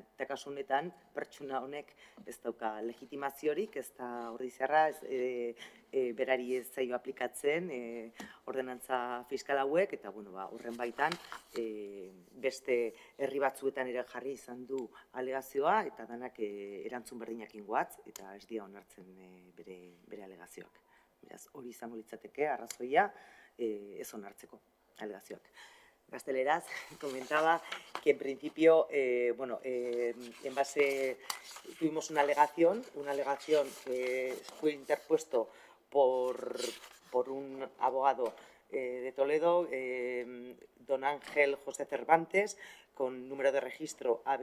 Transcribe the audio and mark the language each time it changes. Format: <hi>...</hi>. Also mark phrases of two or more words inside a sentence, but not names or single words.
<eu>Eta kasu honetan, pertsona honek ez dauka legitimaziorik, ez da ordiziarra, berari ez zaio aplikatzen ordenantza fiskal hauek, eta horren baitan beste herri batzuetan ere jarri izan du alegazioa, eta danak erantzun berdinak ingoatz, eta ez dira onartzen bere alegazioak. Beraz, hori izango litzateke arrazoia ez onartzeko alegazioak. Gazteleraz,</eu> <es>comentaba que en principio, en base, tuvimos una alegación que fue interpuesto por un abogado de Toledo, don Ángel José Cervantes, con número de registro</es>